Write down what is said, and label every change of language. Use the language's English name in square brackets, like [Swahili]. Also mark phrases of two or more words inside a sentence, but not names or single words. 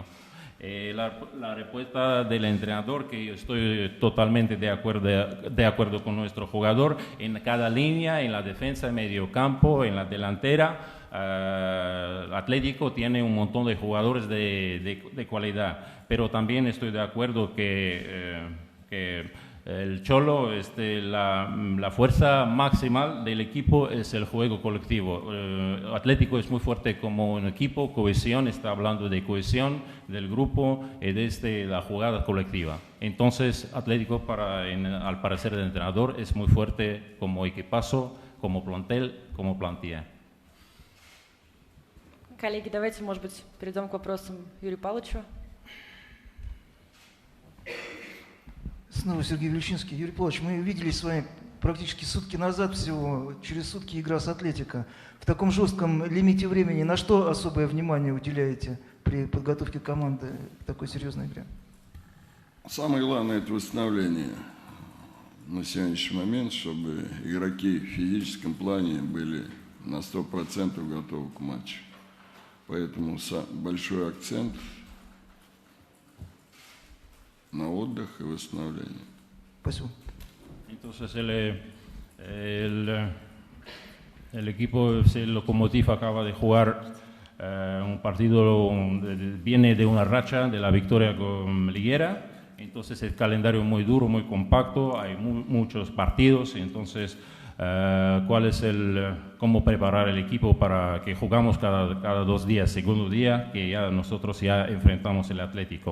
[Spanish] La respuesta del entrenador, que yo estoy totalmente de acuerdo con nuestro jugador, en cada línea, en la defensa, en medio campo, en la delantera, Atlético tiene un montón de jugadores de cualidad, pero también estoy de acuerdo que el Cholo, la fuerza máxima del equipo es el juego colectivo. Atlético es muy fuerte como un equipo, cohesión, está hablando de cohesión del grupo y de la jugada colectiva. Entonces, Atlético, al parecer del entrenador, es muy fuerte como equipazo, como plantel, como plantilla. [Russian] Коллеги, давайте, может быть, перейдем к вопросам Юрию Павловичу. Снова Сергей Вельчинский. Юрий Павлович, мы виделись с вами практически сутки назад всего, через сутки игра с Атлетико. В таком жестком лимите времени на что особое внимание уделяете при подготовке команды к такой серьезной игре? Самое главное – это восстановление на сегодняшний момент, чтобы игроки в физическом плане были на 100% готовы к матчу. Поэтому большой акцент на отдых и восстановление. Спасибо. [Spanish] Entonces el equipo, el Lokomotiv acaba de jugar un partido, viene de una racha de la victoria con Liguera, entonces el calendario muy duro, muy compacto, hay muchos partidos, entonces cuál es cómo preparar el equipo para que jugamos cada 2 días, segundo día, que ya nosotros ya enfrentamos el Atlético.